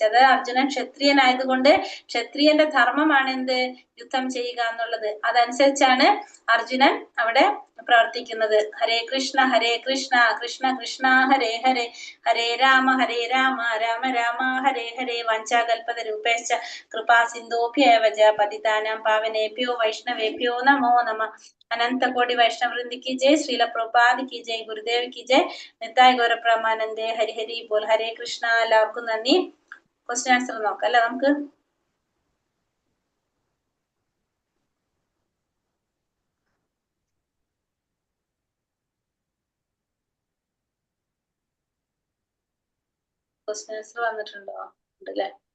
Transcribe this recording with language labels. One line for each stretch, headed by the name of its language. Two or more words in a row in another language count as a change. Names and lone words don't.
Malayalam: അതായത് അർജുനൻ ക്ഷത്രിയനായതുകൊണ്ട് ക്ഷത്രിയന്റെ ധർമ്മമാണ് എന്ത്? യുദ്ധം ചെയ്യുക എന്നുള്ളത്. അതനുസരിച്ചാണ് അർജുനൻ അവിടെ പ്രവർത്തിക്കുന്നത്.
Sanskrit: ഹരേ കൃഷ്ണ കൃഷ്ണ കൃഷ്ണ ഹരേ ഹരേ, ഹരേ രാമ രാമ രാമ ഹരേ ഹരേ. വഞ്ചാകൽപതരൂപേശ്ച കൃപാ സിന്ധോഭ്യേവ പതിതാനാം പാവനേഭ്യോ വൈഷ്ണവേഭ്യോ നമോ നമഃ.
Hindi: अनंत कोटि वैष्णव वृंद की जय, श्रील प्रभुपाद की जय, गुरुदेव की जय,
Bangla: নিতাই গৌর প্রেমানন্দে. হরি হরি বোল.
Hindi: हरे कृष्ण.
Malayalam: എല്ലാവർക്കും നന്ദി.
English: question answer
Malayalam: നോക്കാം അല്ലെ നമുക്ക്.
English: question answer
Malayalam: വന്നിട്ടുണ്ടോ? ഉണ്ടല്ലേ.